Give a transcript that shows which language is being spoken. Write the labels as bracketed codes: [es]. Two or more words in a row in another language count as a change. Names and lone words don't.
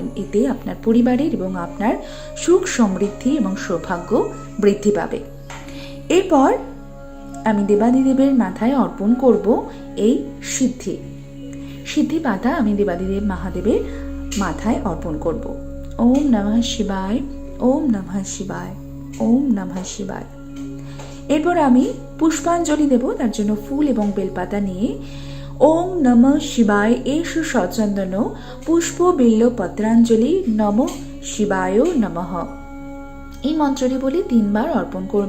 [bn] এতে আপনার পরিবারের এবং আপনার সুখ সমৃদ্ধি এবং সৌভাগ্য বৃদ্ধি পাবে। এরপর আমি দেবাদিদেবের মাথায় অর্পণ করব এই সিদ্ধি পাতা আমি দেবাদিদেব মহাদেবের মাথায় অর্পণ করব। [sa] ওম নমঃ শিবায়, ওম নমঃ শিবায়, ওম নমঃ শিবায়। [bn] এরপর আমি পুষ্পাঞ্জলি দেব। তার জন্য ফুল এবং বেলপাতা নিয়ে [sa] ওং নমঃ শিবায় এষু সচন্দন পুষ্প বিল্ল পত্রাঞ্জলি নমঃ শিবায় নমঃ [bn] এই মন্ত্রটি বলে 3 বার অর্পণ করব।